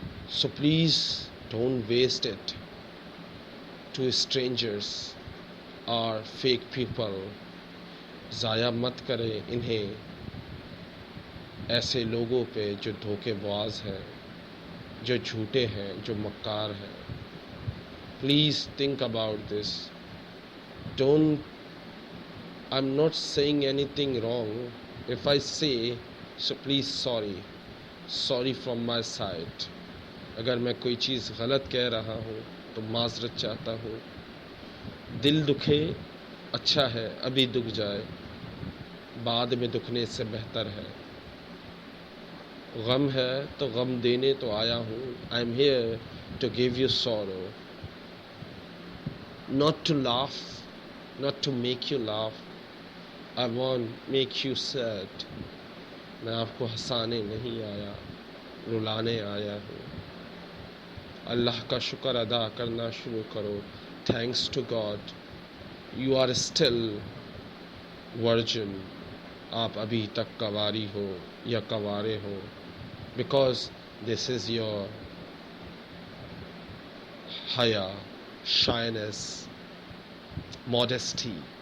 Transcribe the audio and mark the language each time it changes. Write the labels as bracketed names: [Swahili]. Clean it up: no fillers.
[English] So please don't waste it to strangers اور fake people. [Urdu] ضائع مت کریں انہیں ایسے لوگوں پہ جو دھوکے باز ہیں، جو جھوٹے ہیں، جو مکار ہیں. [English] Please think about this. Don't I'm not saying anything wrong. If I say so, please sorry from my side. [Urdu] اگر میں کوئی چیز غلط کہہ رہا ہوں تو معذرت چاہتا ہوں. دل دکھے اچھا ہے، ابھی دکھ جائے، بعد میں دکھنے سے بہتر ہے. غم ہے تو غم دینے تو آیا ہوں. [English] I'm here to give you sorrow, not to laugh, not to make you laugh. I won't make you sad. [Urdu] میں آپ کو ہنسانے نہیں آیا، رلانے آیا ہوں. اللہ کا شکر ادا کرنا شروع کرو. [English] Thanks to God you are still virgin. [Urdu] آپ ابھی تک کنواری ہو یا کنوارے ہو، [English] Because this is your حیا، shyness, modesty.